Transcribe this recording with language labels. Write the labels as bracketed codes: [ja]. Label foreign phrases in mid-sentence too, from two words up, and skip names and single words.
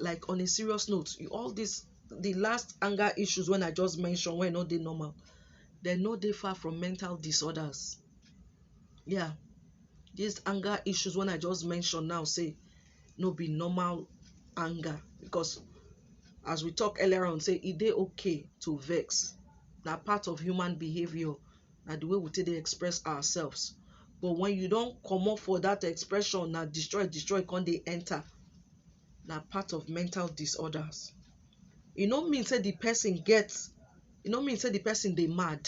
[pcm] Like on a serious note, the last anger issues when I just mentioned when no dey normal, they no dey far from mental disorders. Yeah, these anger issues when I just mentioned now say no be normal anger, because as we talked earlier on, say it dey okay to vex, na part of human behavior, na the way we take dey express ourselves. But when you don comot for that expression, na destroy come dey enter, na part of mental disorders. E no mean say the person dey mad.